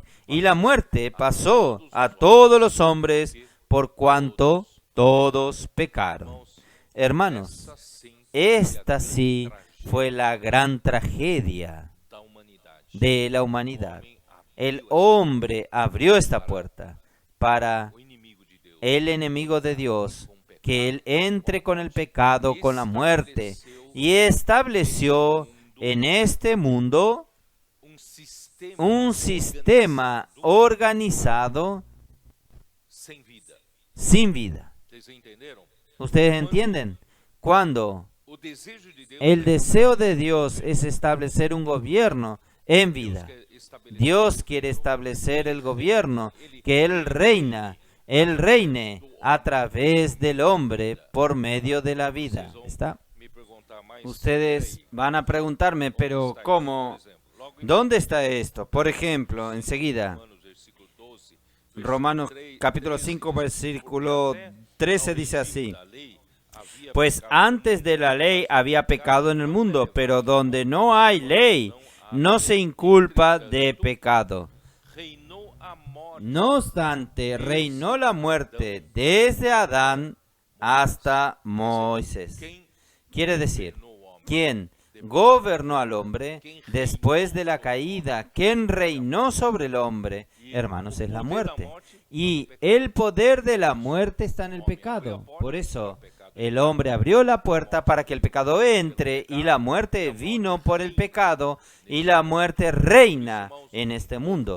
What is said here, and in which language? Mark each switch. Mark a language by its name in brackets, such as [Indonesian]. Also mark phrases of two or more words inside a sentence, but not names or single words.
[Spanish] Y la muerte pasó a todos los hombres por cuanto todos pecaron. Hermanos, esta sí fue la gran tragedia de la humanidad. el hombre abrió esta puerta para [Portuguese] o inimigo de Deus [Spanish] el enemigo de Dios, que él entre con el pecado, con la muerte, y estableció en este mundo un sistema organizado [Portuguese] sem vida. [Spanish] sin vida. [Portuguese] Vocês entenderam? [Spanish] ¿Ustedes entienden? Cuando [Portuguese] O desejo de Deus [Spanish] el deseo de Dios es establecer un gobierno en vida, Dios quiere establecer el gobierno, que Él reine a través del hombre por medio de la vida. ¿Está? [Portuguese] me perguntar mais. [Spanish] Ustedes van a preguntarme, pero ¿cómo? ¿Dónde está esto? Por ejemplo, enseguida, Romanos capítulo 5, versículo 13 dice así: pues antes de la ley había pecado en el mundo, pero donde no hay ley, no se inculpa de pecado. [Portuguese] Reinou a morte [Spanish] No obstante, reinó la muerte desde Adán hasta Moisés. [Portuguese] quem [Spanish] Quiere decir, [Portuguese] governou o homem. [Spanish] ¿quién gobernó al hombre después de la caída? ¿Quién reinó sobre el hombre? Hermanos, es la muerte. Y el poder de la muerte está en el pecado. Por eso, el hombre abrió la puerta para que el pecado entre, y la muerte vino por el pecado, y la muerte reina en este mundo.